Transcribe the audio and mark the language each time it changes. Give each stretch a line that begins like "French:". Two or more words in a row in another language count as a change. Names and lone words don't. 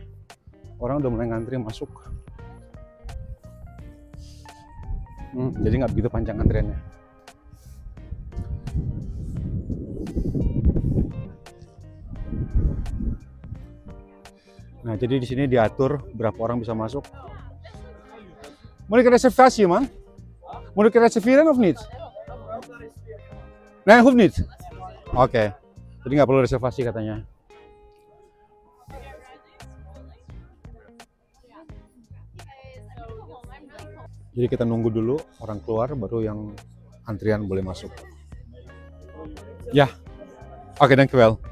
Indonesian: Orang udah mulai ngantri masuk. Jadi nggak begitu panjang antriannya. Nah, jadi di sini diatur berapa orang bisa masuk.
Dutch: Moet ik een reservatie, man? Moet ik reserveren of niet? Nee, hoeft niet.
Indonesian: Oke. Jadi nggak perlu reservasi katanya. Jadi kita nunggu dulu orang keluar, baru yang antrian boleh masuk. Ya. Oke, dankjewel.